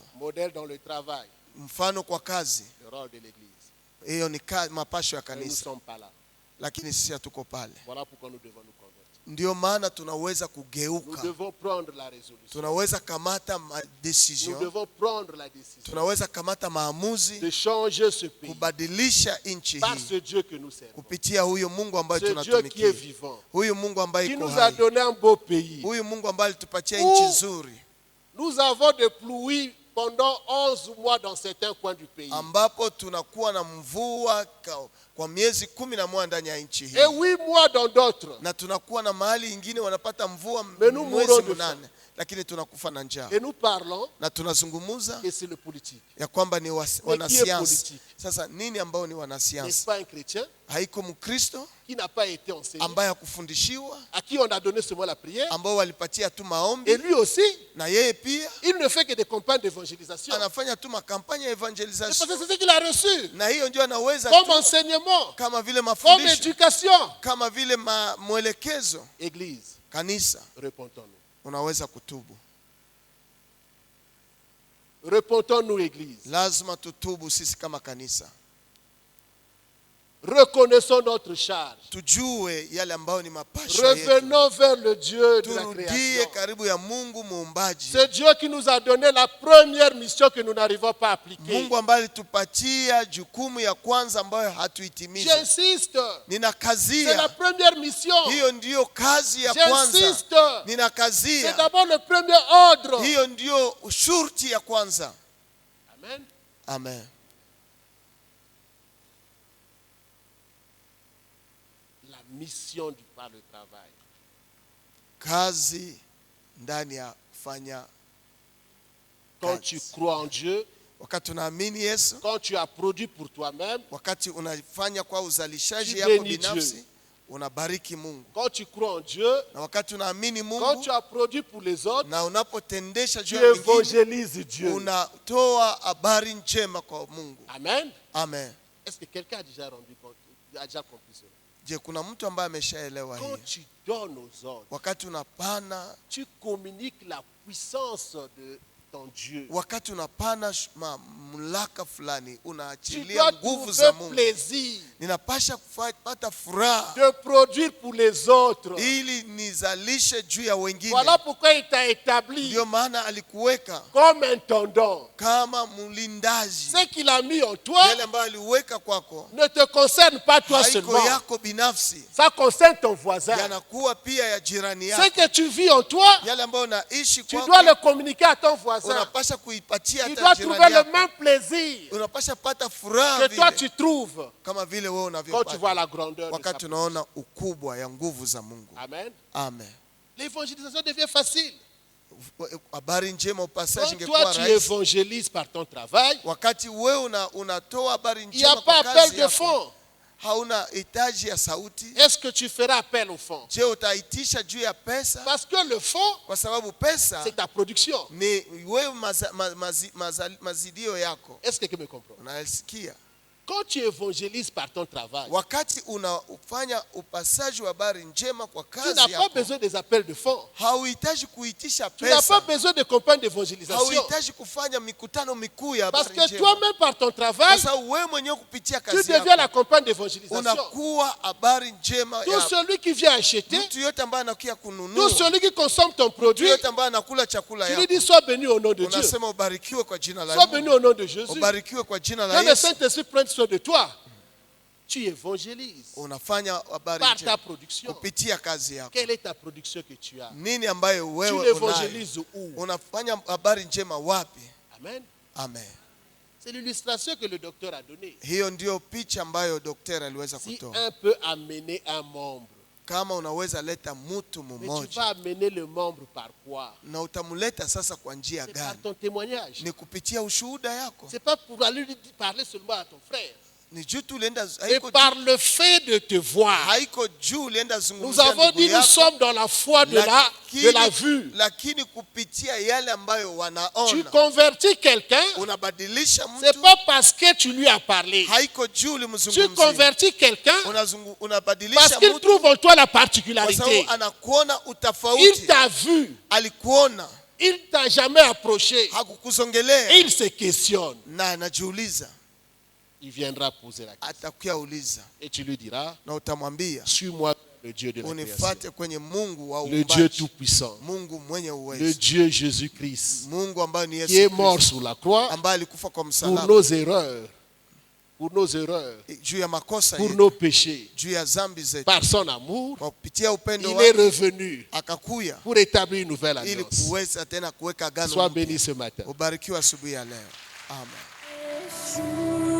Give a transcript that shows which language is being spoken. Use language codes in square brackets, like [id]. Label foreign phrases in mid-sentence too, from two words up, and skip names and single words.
[fr] Modèle dans le travail. [sw] mfano kwa kazi. [fr] Le rôle de l'église. [sw] Hiyo ni mapasho ya [fr] Mais nous ne [sw] kanisa. [fr] sommes pas là. [sw] lakini sisi hatuko pale. [fr] Voilà pourquoi nous devons nous convertir. [sw] Ndio maana tunaweza [fr] Nous [sw] kugeuka, [fr] devons prendre la résolution. [sw] tunaweza kamata [fr] Nous [sw] decision, [fr] devons prendre la décision [sw] tunaweza kamata maamuzi [fr] de changer ce pays [sw] kubadilisha nchi [fr] par [sw] hii [fr] ce Dieu que nous servons. [sw] kupitia huyo Mungu ambaye [fr] Ce Dieu qui est [sw] tunatumikia, [fr] vivant, [sw] huyu Mungu ambaye [fr] qui [sw] iko [fr] nous a [sw] hai, [fr] donné un beau pays. [sw] huyu Mungu ambaye alitupatia [fr] Où [sw] nchi nzuri [fr] nous avons des pluies pendant 11 mois dans certains coins du pays. [sw] ambapo tunakuwa na mvua kwa miezi 11 ndani ya nchi hii, [fr] Et 8 mois dans d'autres. [sw] na tunakuwa na mahali ingine wanapata mvua [fr] Mais nous [sw] mwezi [fr] mourons de [sw] mnane, lakini tunakufa na njaa. [fr] Et nous parlons [sw] Na tunazungumuza [fr] que c'est le politique. [sw] ya kwamba ni wanasiasa. [fr] politique? [sw] Sasa nini ambao ni [fr] N'est-ce [sw] wanasiasa? [fr] pas un chrétien [sw] Haiko Mkristo [fr] qui n'a pas été enseigné, [sw] ambaye hakufundishiwa, [fr] à qui on a donné seulement la prière. [sw] ambao walipatia tu maombi, [fr] Et lui aussi, [sw] na yeye pia [fr] il ne fait que des campagnes d'évangélisation. [sw] anafanya tu makampanya ya [fr] C'est parce [sw] evangelisation, [fr] que c'est ce qu'il a reçu [sw] na hiyo ndio anaweza [fr] comme [sw] tu, [fr] enseignement, [sw] kama vile [fr] comme [sw] mafundisho, [fr] éducation. [sw] kama vile mwelekezo. [fr] Église, [sw] Kanisa, [fr] repentons-nous. [sw] unaweza kutubu. [fr] Repentons-nous, Église. [sw] Lazima tutubu sisi kama kanisa, [fr] Reconnaissons notre charge. [sw] tujue yale ambayo ni mapasho yetu, [fr] Revenons vers le Dieu de la [sw] turudie [fr] création. [sw] karibu ya Mungu muumbaji, [fr] C'est Dieu qui nous a donné la première mission que nous n'arrivons pas à appliquer. [sw] Mungu ambaye alitupatia jukumu ya kwanza ambayo hatuitimiza. [fr] J'insiste. C'est la [sw] Ninakazia, [fr] première mission. [sw] hiyo ndiyo kazi ya kwanza. [fr] J'insiste. C'est [sw] Ninakazia, [fr] d'abord le premier ordre. [sw] hiyo ndiyo shurti ya kwanza. [fr] Amen. [sw] Amen. [fr] La mission par le travail. [sw] Kazi ndani ya kufanya [fr] Quand tu crois en Dieu, [sw] wakati unaamini Yesu, [fr] quand tu as produit pour toi-même, [sw] wakati unafanya kwa uzalishaji [fr] Tu [sw] yako [fr] bénis [sw] binafsi, [fr] Dieu. [sw] unabariki Mungu. [fr] quand tu crois en Dieu, [sw] Na wakati unaamini [fr] quand [sw] Mungu [fr] tu as produit pour les autres, [sw] na unapotendesha [fr] tu [sw] juu ya wengine, [fr] évangélises Dieu. [sw] unatoa habari njema kwa Mungu. [fr] Amen. [sw] Amen. [fr] Est-ce que quelqu'un a déjà rendu compte, a déjà compris cela? [sw] Je, kuna mtu ambaye ameshaelewa [fr] Quand [sw] hii? [fr] tu donnes aux autres, [sw] Wakati unapana, [fr] tu communiques la puissance de ton Dieu. [sw] wakati unapana mamlaka fulani, [fr] Tu [sw] unaachilia [fr] dois [sw] nguvu za [fr] trouver [sw] Mungu. [fr] plaisir [sw] Ninapasha kupata furaha [fr] de produire pour les autres. [sw] ili nizalishe juu ya wengine. [fr] Voilà pourquoi il t'a établi [sw] Ndio maana alikuweka [fr] comme intendant. [sw] kama mlindaji. [fr] Ce qu'il a mis en toi [sw] Yale ambayo aliweka kwako [fr] ne te concerne pas toi [sw] haiko [fr] seulement. [sw] yako binafsi, [fr] Ça concerne ton voisin. [sw] yanakuwa pia ya jirani [fr] Ce [sw] yako. [fr] que tu vis en toi, [sw] Yale ambayo naishi [fr] tu [sw] kwako [fr] dois le communiquer à ton voisin. [sw] unapasha kuipatia [fr] Tu [sw] hata [fr] dois trouver [sw] jirani [fr] le [sw] yako. [fr] même plaisir [sw] Unapasha pata furaha [fr] que toi [sw] vile [fr] tu trouves [sw] kama vile wewe [fr] quand tu [sw] unavyopata [fr] vois la grandeur de [sw] wakati [fr] sa [sw] unaona ukubwa ya nguvu za Mungu. [fr] Amen. [sw] Amen. [fr] L'évangélisation devient facile. [sw] Habari njema, upasaji [fr] Quand [sw] ingekuwa [fr] toi tu [sw] rahisi [fr] évangélises par ton travail, [sw] wakati wewe unatoa habari [fr] il n'y a [sw] njema [fr] pas [sw] kwa [fr] appel [sw] kazi [fr] de [sw] yako. [fr] fonds. [sw] Hauna hitaji ya sauti. [fr] Est-ce que tu feras appel au fonds? [sw] Je, utaitisha juu ya pesa? [fr] Parce que le fonds, [sw] Kwa sababu pesa [fr] c'est ta production. [sw] ni wewe mazidio yako. [fr] Est-ce que quelqu'un me comprend? [sw] Unasikia? [fr] Quand tu évangélises par ton travail, [sw] Wakati unafanya upasaji wa habari njema kwa [fr] tu n'as [sw] kazi [fr] pas [sw] yako, [fr] besoin des appels de fonds. [sw] hauhitaji kuitisha [fr] Tu n'as pas [sw] pesa, [fr] besoin de campagnes d'évangélisation. [sw] hauhitaji kufanya mikutano mikuu ya [fr] Parce [sw] habari [fr] que [sw] njema. [fr] toi-même, par ton [sw] Kwa [fr] travail, [sw] sababu wewe mwenyewe kupitia [fr] tu [sw] kazi [fr] deviens [sw] yako [fr] la campagne d'évangélisation. [sw] unakuwa habari njema [fr] Tout [sw] ya [fr] celui qui vient acheter, [sw] mtu yote ambaye anakuja [fr] tout [sw] kununua, [fr] celui qui consomme ton [sw] mtu [fr] produit, [sw] yote ambaye anakula chakula [fr] tu lui [sw] yako, [fr] dis sois béni au nom de Dieu. [sw] unasema ubarikiwe kwa jina la [fr] Sois béni [sw] Mungu, [fr] au nom de Jésus. [sw] ubarikiwe kwa jina la [fr] Quand le [sw] Yesu. [fr] Saint-Esprit prend soin de toi, tu évangélises [sw] Unafanya habari [fr] par ta [sw] njema [fr] production. [sw] kupitia kazi yako. [fr] Quelle est ta production que tu as? [sw] Nini ambayo [fr] Tu [sw] wewe unayo? [fr] l'évangélises où? [sw] Unafanya habari njema wapi? [fr] Amen. [sw] Amen. [fr] C'est l'illustration que le docteur a donnée. [sw] Hiyo ndio picha ambayo daktari aliweza [fr] Si [sw] kutoa. [fr] un peut amener un membre, [sw] Kama unaweza leta mtu [fr] mais tu [sw] mmoja, [fr] vas amener le membre par quoi? [sw] na utamleta sasa kwa njia [fr] C'est par [sw] gani? [fr] ton témoignage. [sw] Ni kupitia ushuhuda yako. [fr] C'est pas pour aller lui parler seulement à ton frère. [sw] Ni juu tu ulienda, [fr] Et [sw] haiko [fr] par le fait de te voir. [sw] haiko juu ulienda [fr] Nous [sw] zungumzia [fr] avons [sw] ndugu [fr] dit nous [sw] yako, [fr] sommes dans la foi de la vue. [sw] lakini kupitia yale ambayo [fr] Tu [sw] wanaona [fr] convertis quelqu'un, [sw] unabadilisha [fr] c'est [sw] mtu. [fr] pas parce que tu lui as parlé. [sw] Haiko juu [fr] Tu [sw] ulimzungumzia, [fr] convertis quelqu'un parce [sw] unabadilisha [fr] qu'il [sw] mtu [fr] trouve en toi la [sw] kwa [fr] particularité. [sw] sababu anakuona [fr] Il [sw] utofauti. [fr] t'a vu, [sw] Alikuona, [fr] il t'a jamais approché. [sw] hakukuzongelea [fr] Et il se questionne. [sw] na anajiuliza. [fr] il viendra poser la question. [sw] atakuya uliza [fr] Et tu lui diras, [sw] na utamwambia [fr] suis-moi le Dieu de la création, [sw] unifuate kwenye Mungu wa [fr] le Dieu [sw] uumbaji, [fr] tout-puissant, [sw] Mungu mwenye [fr] le [sw] uwezo, [fr] Dieu Jésus-Christ, [sw] Mungu ambaye ni [fr] qui est [sw] Yesu [fr] mort [sw] Kristo, [fr] sur la croix [sw] ambaye alikufa kwa [fr] pour [sw] msalaba [fr] nos erreurs, [sw] juu ya makosa [fr] pour [sw] yetu, [fr] nos péchés. [sw] juu ya dhambi zetu. [fr] Par son amour, [sw] Kwa kupitia upendo [fr] il est [sw] wake [fr] revenu [sw] akakuya [fr] pour établir une nouvelle [sw] ili [fr] alliance. [sw] kuweza tena kuweka agano [fr] Sois [sw] mpya. [fr] béni ce matin. [sw] Ubarikiwe asubuhi ya leo. Amen.